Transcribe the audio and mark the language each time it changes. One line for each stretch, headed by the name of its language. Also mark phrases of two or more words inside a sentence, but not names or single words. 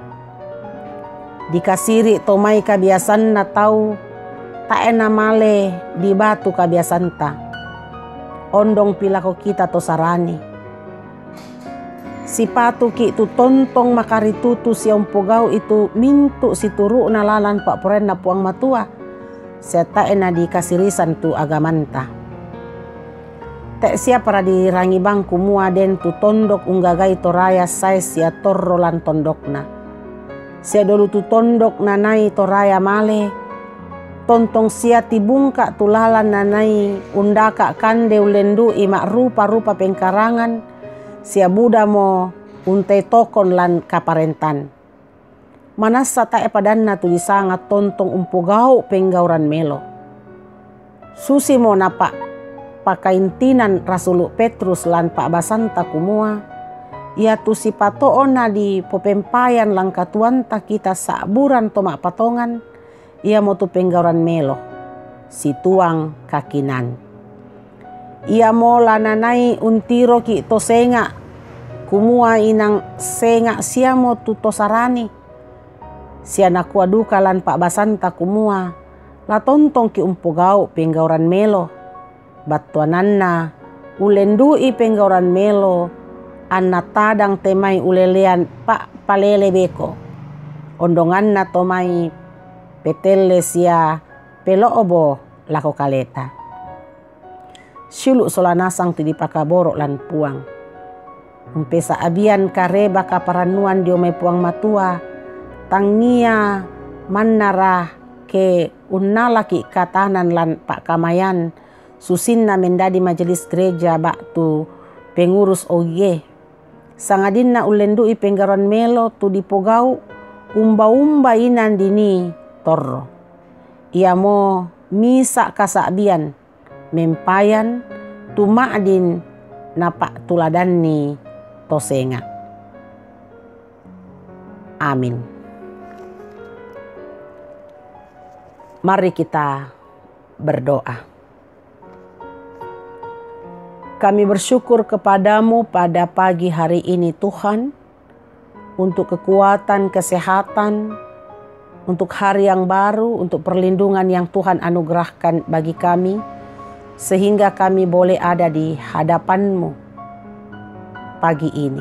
Toraja-Sa'dan: Dikasiri tomai kabiasan na tau taena male di batu kabiasan ta. Ondong pilako kita to sarani. Si patu ki tu tontong makaritutu si umpogau itu mintu si turu na lalan pak poren na puang matua. Sia taena dikasirisan tu agamanta. Tek sia para dirangi bangku mua den tu tondok unggagai toraya sai sia torro lan tondokna. Sia dolu tu tondok nanai toraya male. Tontong sia tibungka tulalan nanai undaka kande ulendu imak rupa-rupa pengkarangan. Sia buda mo untai tokon lan kaparentan. Manasa tae padanna tu disanga tontong umpogau penggauran melo. Susi mo napak pakaintinan Rasul Petrus lan pak basanta kumua. Ia tu si patoona di popempayan lang katuanta kita saburan tomak patongan. Ia mo tu penggauran melo. Si tuang kakinan. Ia mo lananai untiro ki to senga. Kumua inang senga sia mo tu to sarani. Sia nakua duka lan pak basanta kumua. La tontong ki umpogau penggauran melo. Batuananna ulendui penggauran melo anna tadang temai ulelean pak palele beko ondonganna tomai petele sia pelo obo lako kaleta. Siluk solanasang ti dipakaborok lan puang. Umpesa abian kareba kaparanuan dio mai puang matua. Tangia mannara ke unnalaki katanan lan pak kamayan. Susinna mendadi majelis gereja baktu pengurus OG. Sangadinna ulendui penggaruan melo tu dipogau umba-umba inan dini torro. Ia mo misa kasabian mempayan tumadin napak tuladanni tosenga.
Indonesian: Amin. Mari kita berdoa. Kami bersyukur kepadamu pada pagi hari ini Tuhan, untuk kekuatan, kesehatan, untuk hari yang baru, untuk perlindungan yang Tuhan anugerahkan bagi kami, sehingga kami boleh ada di hadapan-Mu pagi ini.